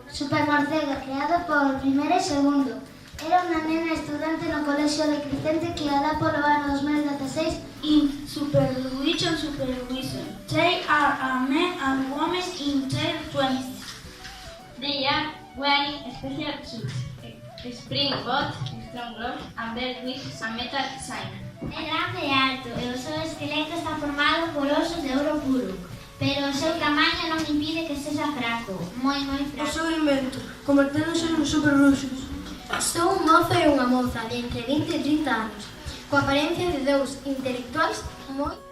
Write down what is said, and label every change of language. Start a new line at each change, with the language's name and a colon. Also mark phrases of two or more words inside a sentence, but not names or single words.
Galician: Supermorcego, creado por primeiro e segundo. Era unha nena estudante no colexio de Crecente que alá polo ano 2016
English: In Supervision, they are a men and women in their 20s. They are wearing special suits, spring boots, strong gloves and belt with a metal sign.
Galician: É grande e alto e o seu esqueleto está formado por osos de ouro puro, pero o seu tamaño non impide que sexa fraco, moi O fraco. seu invento, converténdose nos superbruxos. Son un mozo e unha moza de entre 20 e 30 anos, coa apariencia de dous intelectuais moi...